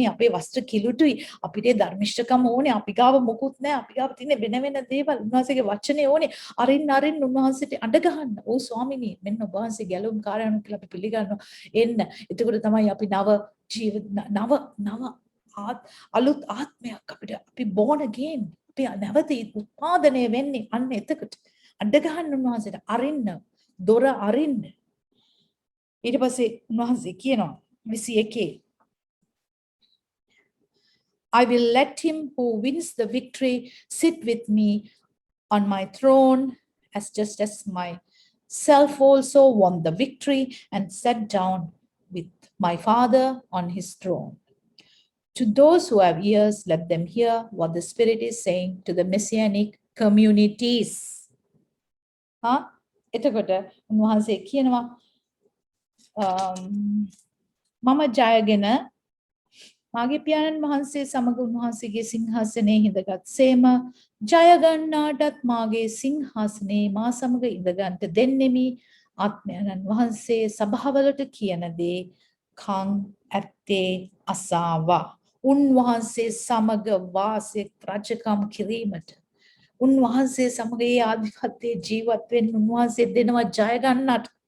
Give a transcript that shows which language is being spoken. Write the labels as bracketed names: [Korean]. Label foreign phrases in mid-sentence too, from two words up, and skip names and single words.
[Sinhala] අපේ වස්ත්‍ර කිලුටුයි අපිට ධර්මිෂ්ඨකම ඕනේ අපි ගාව මොකුත් නෑ අපි ගාව තියෙන වෙන දේවල් උන්වහන්සේගේ වචනේ ඕනේ අරින්න උන්වහන්සේට අඬ ගහන්න ඕ ස්වාමිනී මෙන්න ඔබ වහන්සේ ගැලුම් කාර්යයන් කියලා අපි පිළිගන්නවා එන්න එතකොට තමයි අපි නව අලුත් ආත්මයක් අපිට අපි [English] born again [Sinhala] අපි නැවත උත්පාදනය වෙන්නේ අන්න එතකොට අඬ ගහන්න උන්වහන්සේට අරින්න දොර අරින්න ඊට පස්සේ උන්වහන්සේ කියනවා 21 [English] I will let him who wins the victory sit with me on my throne just as myself also won the victory and sat down with my Father on his throne. To those who have ears, let them hear what the Spirit is saying to the messianic communities. [Sinhala] එතකොට උන්වහන්සේ කියනවා මම ජයගෙන මාගේ පියාණන් වහන්සේ සමග උන්වහන්සේගේ සිංහාසනයේ හිඳගත්සේම ජය ගන්නාටත් මාගේ සිංහාසනයේ මා සමග ඉඳගන්ට දෙන්නෙමි ආත්මයන්න් වහන්සේ සභාවලට කියන දේ කන් ඇත්තේ අසාවා උන්වහන්සේ සමග වාසය රජකම් කිරීමට උන්වහන්සේ සමග ඒ ආධිපත්‍යයේ ජීවත් වෙන්න උන්වහන්සේ දෙනවා ජය ගන්නට